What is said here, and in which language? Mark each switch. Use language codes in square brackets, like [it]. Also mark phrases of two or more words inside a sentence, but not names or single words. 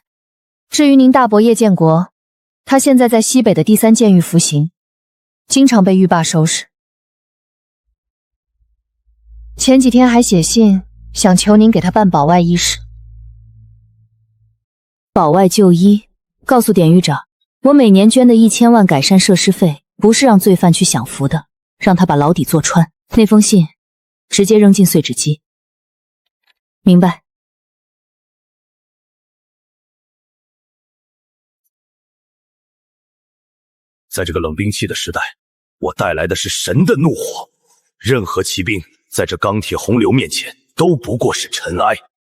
[zh] 至於您大伯葉建國，他現在在西北的第3監獄服刑，經常被獄霸收拾。前幾天還寫信想求您給他辦保外醫事。保外就醫，告訴典獄長，我每年捐的1000萬改善設施費，不是讓罪犯去享福的，讓他把牢底坐穿。那封信直接扔進碎紙機。明白。在這個冷兵器的時代，我帶來的是神的怒火，任何騎兵在這鋼鐵洪流面前都不過是塵埃。